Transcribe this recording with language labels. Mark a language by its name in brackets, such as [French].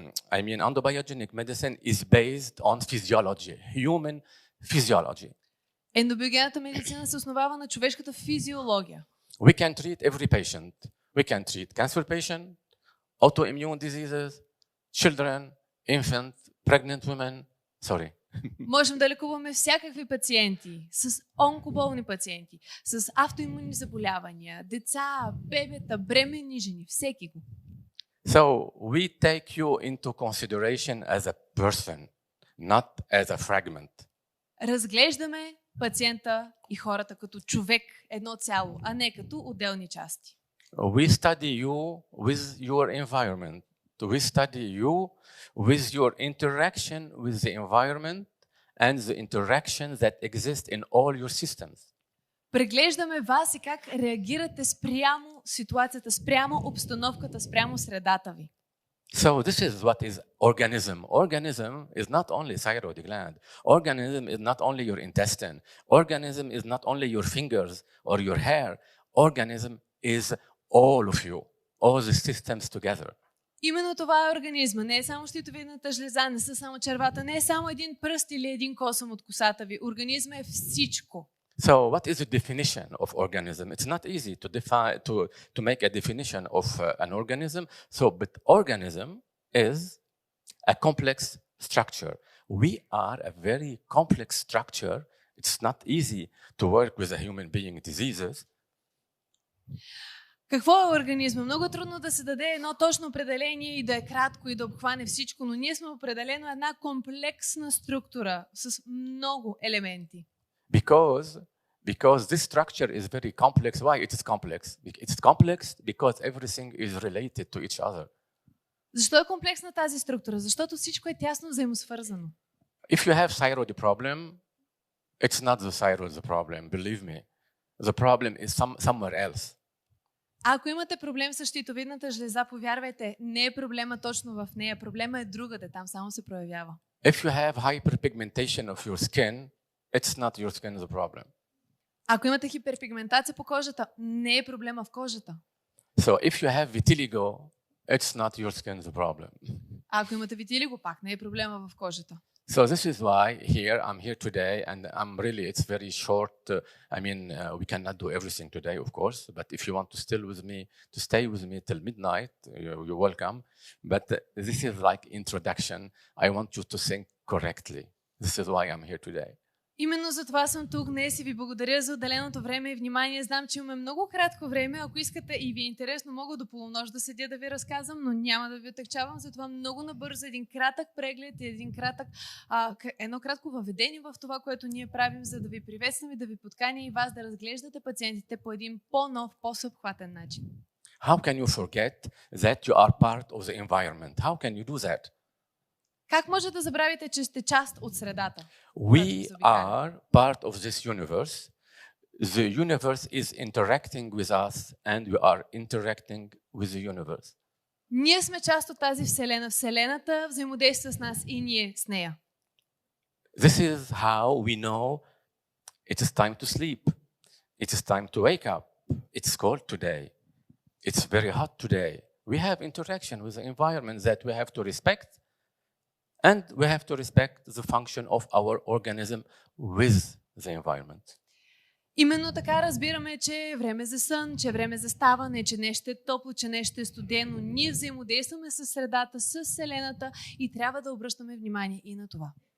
[English] Endobiogenic medicine is based on physiology, human physiology. [Bulgarian] Ендобиогенната медицина се основава на човешката физиология. [English] We can treat every patient. We can treat cancer patient, autoimmune diseases, children, infant, pregnant women. Sorry. [Bulgarian] Можем да лекуваме всякакви пациенти, с онкоболни пациенти, с автоимунни заболявания, деца, бебета, бременни жени, всеки го. [English] So we take you into consideration as a person, not as a fragment. [Bulgarian] Разглеждаме пациента и хората като човек, едно цяло, а не като отделни части. [English] We study you with your environment. We study you with your interaction with the environment and the interactions that exist in all your systems. [Bulgarian] Преглеждаме вас и как реагирате спрямо ситуацията, спрямо обстановката, спрямо средата ви. [English] So this is what is organism. Organism is not only thyroid gland. Organism is not only your intestine. Organism is not only your fingers or your hair. Organism is all of you, all the systems together. [Bulgarian] Именно това е организма. Не е само щитовидната жлеза, не са само червата, не е само един пръст или един косъм от косата ви. Организма е всичко. [English] So what is the definition of organism? It's not easy to make a definition of an organism. But organism is a complex structure. We are a very complex structure. It's not easy to work with a human being diseases. [Bulgarian] Какво е организма? Много трудно да се даде едно точно определение и да е кратко и да обхване всичко, но ние сме определено една комплексна структура с много елементи. [English] Because this structure is very complex. Why it is complex? It's complex because everything is related to each other. [Bulgarian] Защо е комплексна тази структура? Защото всичко е тясно взаимосвързано. [English] If you have thyroid problem, it's not the thyroid the problem, believe me. The problem is somewhere else. [Bulgarian] Ако имате проблем с щитовидната жлеза, повярвайте, не е проблема точно в нея, проблема е другаде, там само се проявява. [English] If you have hyperpigmentation of your skin, it's not your skin the problem. [Bulgarian] Ако имате хиперпигментация по кожата, не е проблема в кожата. [English] So if you have vitiligo, it's not your skin the problem. [Bulgarian] Ако имате витилиго, пак не е проблема в кожата. [English] So this is why I'm here today, and it's very short. We cannot do everything today, of course. But if you want to stay with me till midnight, you're welcome. But this is like introduction. I want you to think correctly. This is why I'm here today. [Bulgarian] Именно за това съм тук днес и ви благодаря за отделеното време и внимание. Знам, че имаме много кратко време. Ако искате и ви е интересно, мога до полунощ да седя да ви разказвам, но няма да ви отегчавам. Затова много набързо един кратък преглед и едно кратко въведение в това, което ние правим, за да ви приветствам и да ви подканя и вас да разглеждате пациентите по един по-нов, по-съобхватен начин. [English] How can you forget that you are part of the environment? How can you do that? [Bulgarian] Как може да забравите, че сте част от средата? [English] We are part of this universe. the universe is interacting with us and we are interacting with the universe. [Bulgarian] Ние сме част от тази вселена. Вселената взаимодейства с нас и ние с нея. [English] This is how we know it is time to sleep. It is time to wake up. It's cold today. It's very hot today. We have interaction with the environment that we have to respect, and we have to respect the function of our organism with the environment. [Bulgarian] Именно така разбираме, че е време за сън, че е време за ставане, че нещо е топло, че нещо е студено. Ние взаимодействаме с средата, с Вселената и трябва да обръщаме внимание и на това.